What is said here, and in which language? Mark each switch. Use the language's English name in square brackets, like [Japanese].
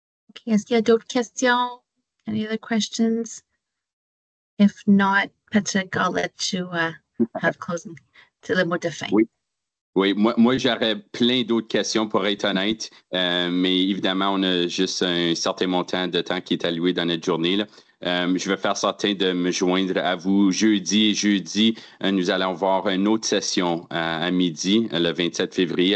[French] Okay, est-ce qu'il y a d'autres questions? [English] Any other questions? If not, Patrick, I'll let you have closing to [French] le mot de fin. Oui, moi j'aurais plein d'autres questions pour être honnête, mais évidemment, on a juste un certain montant de temps qui est alloué dans notre journée. Là. Je vais faire certain de me joindre à vous jeudi. Jeudi, nous allons avoir une autre session à midi, le 27 février.